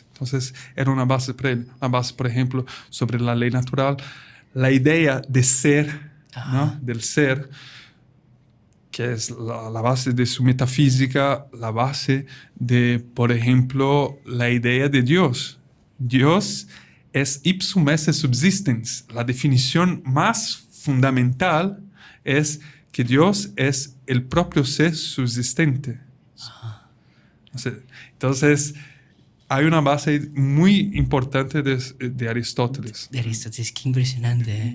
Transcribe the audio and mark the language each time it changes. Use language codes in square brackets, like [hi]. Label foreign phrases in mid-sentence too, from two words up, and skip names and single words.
[es] Entonces, era una base para él. Una base, por ejemplo, sobre la ley natural, la idea de ser, ¿no? Del ser, que es la base de su metafísica, la base de, por ejemplo, la idea de Dios. Dios es [la] ipsum esse subsistens. [es] La definición más fundamental es que Dios es el propio ser subsistente. Entonces, hay una base muy importante de Aristóteles. De Aristóteles, qué impresionante, ¿eh?